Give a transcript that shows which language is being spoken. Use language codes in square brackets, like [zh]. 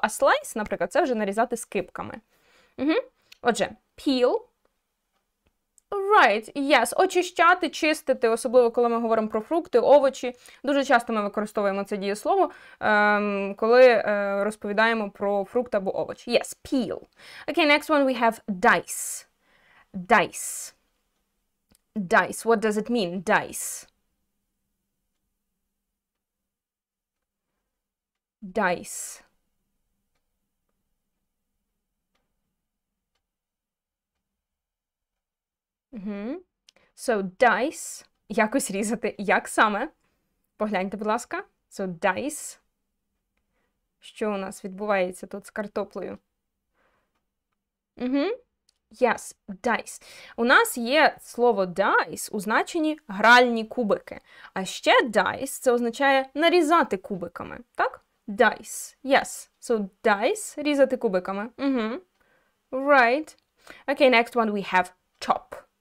[uk] А slice, наприклад, це вже нарізати скибками. [en] Отже, peel. Right, yes. [uk] Очищати, чистити, особливо коли ми говоримо про фрукти, овочі. Дуже часто ми використовуємо це дієслово, коли розповідаємо про фрукт або овоч. [en] Yes, peel. Okay, next one we have dice. Dice. Dice. What does it mean? Dice. Dice. [uk] So, dice. Якось різати. Як саме? Погляньте, будь ласка. So, dice. Що у нас відбувається тут з картоплею? [en] Yes, dice. [uk] У нас є слово dice у значенні гральні кубики. А ще dice – це означає нарізати кубиками. [en] Так? Dice. Yes. So, dice – [uk] різати кубиками. [en] Right. Okay, next one we have chop.